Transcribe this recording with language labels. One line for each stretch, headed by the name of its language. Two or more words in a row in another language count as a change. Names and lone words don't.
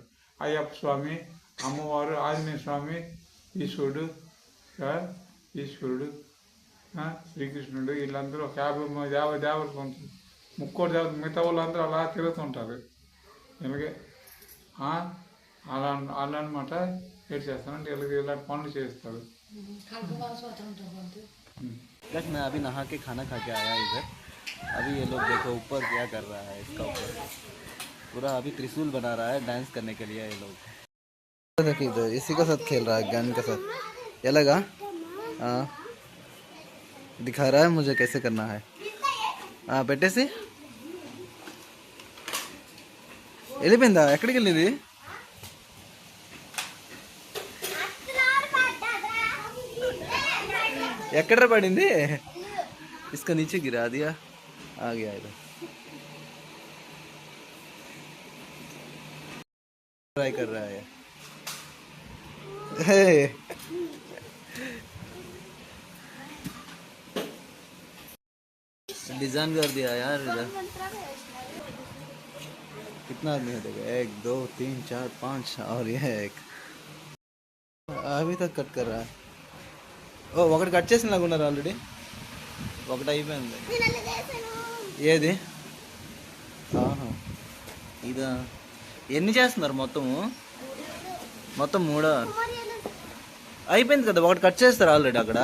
Telugu: అయ్యప్ప స్వామి, అమ్మవారు, ఆంజనేయ స్వామి, ఈశ్వరుడు, శ్రీకృష్ణుడు, వీళ్ళందరూ ఒక 50 దేవతలు ఉంటారు. ముక్కోటి దేవత, మిగతా వాళ్ళందరూ అలా తిరుగుతుంటారు. ఇలాగే అలా అనమాట. ఏం చేస్తానంటే ఇలాంటి పనులు చేస్తారు.
Hindi: बस मैं अभी नहा के खाना खा के आया इधर। अभी ये लोग देखो ऊपर क्या कर रहा है, इसका ऊपर पूरा अभी त्रिशूल बना रहा है डांस करने के लिए। ये लोग देखिए इधर इसी के साथ खेल रहा है, गन के साथ। ये लगा दिखा रहा है मुझे कैसे करना है। बेटे से
Telugu: వెళ్ళిపోయిందా? ఎక్కడికి వెళ్ళింది? ఎక్కడ పడింది?
Hindi: इसका नीचे गिरा दिया, आ गया इधर। ट्राई कर रहा है, डिजाइन कर दिया यार इधर। कितना आदमी है देखो, 1 2 3 4 5 और यह एक अभी तक कट कर रहा है।
Telugu: ఒకటి కట్ చేసిన లాగా ఉన్నారు ఆల్రెడీ, ఒకటి అయిపోయింది. ఏది ఇదా? ఎన్ని చేస్తున్నారు మొత్తం 3 అయిపోయింది కదా, ఒకటి కట్ చేస్తారు ఆల్రెడీ అక్కడ.